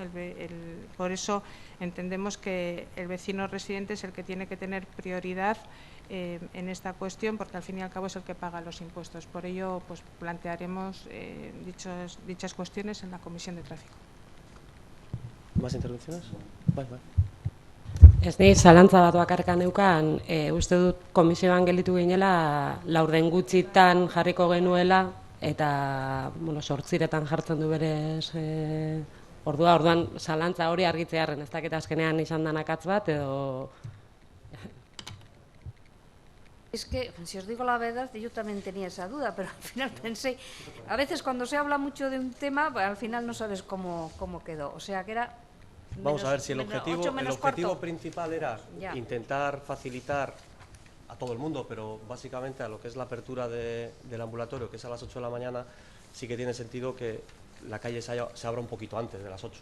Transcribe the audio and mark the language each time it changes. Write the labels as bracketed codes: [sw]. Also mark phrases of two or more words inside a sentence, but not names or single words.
[es] Por eso entendemos que el vecino residente es el que tiene que tener prioridad en esta cuestión, porque al fin y al cabo es el que paga los impuestos. Por ello, pues plantearemos dichas cuestiones en la Comisión de Tráfico. ¿Más intervenciones? Vale. [eu] Ez ni zalantza bat bakarka neukan, uste dut komisioan gelditu ginela laurden gutxitan jarriko genuela eta 8 jartzen du berez orduan zalantza hori argitzearren, ez dakit azkenean izan dan akatz bat edo... [es] Es que, si os digo la verdad, yo también tenía esa duda, pero al final pensé, a veces cuando se habla mucho de un tema, al final no sabes cómo quedó, o sea que era... Vamos a ver si el objetivo principal era intentar facilitar a todo el mundo, pero básicamente a lo que es la apertura del ambulatorio, que es a las 8 de la mañana, sí que tiene sentido que la calle se abra un poquito antes de las 8.